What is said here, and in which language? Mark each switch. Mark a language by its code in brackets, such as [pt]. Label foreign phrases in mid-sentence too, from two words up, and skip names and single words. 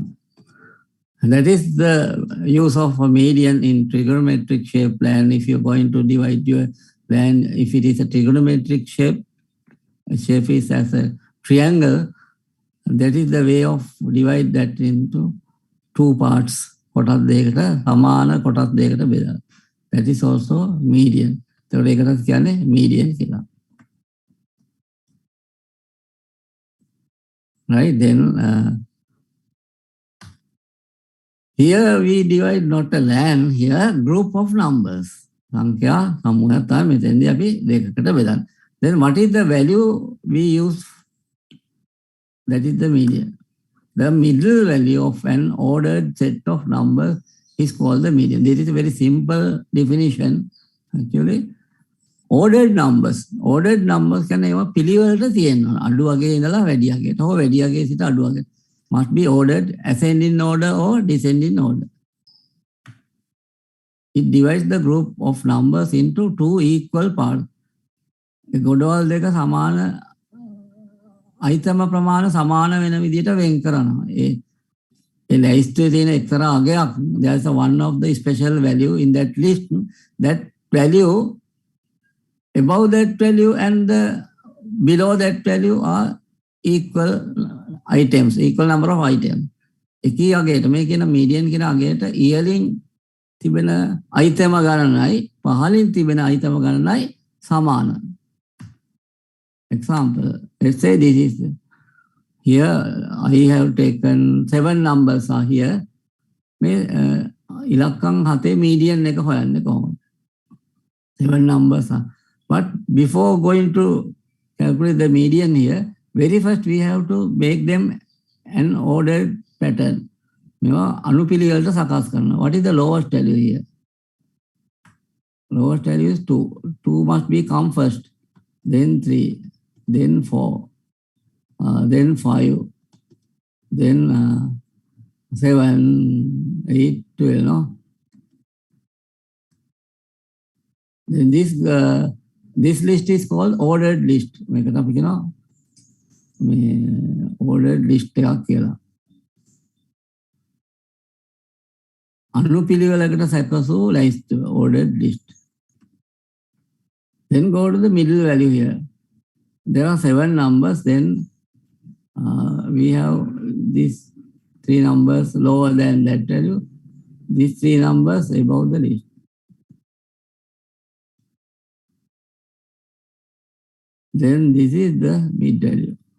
[en] That is the use of a median in trigonometric shape plan. If you're going to divide your plan, if it is a trigonometric shape is as a triangle, that is the way of divide that into two parts. [si] කොටස් දෙකකට සමාන කොටස් දෙකකට බෙදලා. [en] That is also median. [si] ඒකට ඒකට කියන්නේ median කියලා. [en] Right, then here we divide not a land, here group of numbers. [si] සංඛ්‍යා සමූහයක් තමයි මෙතෙන්දී අපි දෙකකට බෙදන්නේ. [en] Then what is the value we use? That is the median. The middle value of an ordered set of numbers is called the median. This is a very simple definition actually. Ordered numbers [si] කියන්නේ ඒවා පිළිවෙලට තියෙනවා. අඩු වගේ ඉඳලා වැඩි වගේට හෝ වැඩි වගේ සිට අඩු වගේ. [en] Must be ordered ascending order or descending order. It divides the group of numbers into two equal parts. [si] ඒ ගොඩවල් දෙක සමාන අයිතම ප්‍රමාණ සමාන වෙන විදිහට වෙන් කරනවා. ඒ ලයිස්ට්ේ තියෙන එක්තරා අගයක්, [en] there is one of the special value in that list. That value, above that value and below that value are equal items, equal number of items. [si] එකී අගයට මේ කියන median කියන අගයට ඉහළින් තිබෙන අයිතම ගණනයි පහළින් තිබෙන අයිතම ගණනයි සමාන. [en] Example, let's say this is here I have taken 7 numbers are here. [si] මේ ඉලක්කම් 7 median එක හොයන්නේ කොහොමද? [en] 7 numbers are. But before going to calculate the median here, very first we have to make them an ordered pattern. [si] මේවා අනුපිළිවෙලට සකස් කරනවා. [en] What is the lowest value here? Lowest value is 2. 2 must be come first, then 3, then 4, then 5, then 7, 8, 12, no? Then this list is called ordered list. [si] මේකට අපි කියනවා මේ [en] ordered list [si] එකක් කියලා. අනුපිළිවෙලකට සැකසූ [en] list, ordered list. Then go to the middle value here. There are 7 numbers. Then we have this 3 numbers lower than that value. These 3 numbers above the list. Then this is the mid value.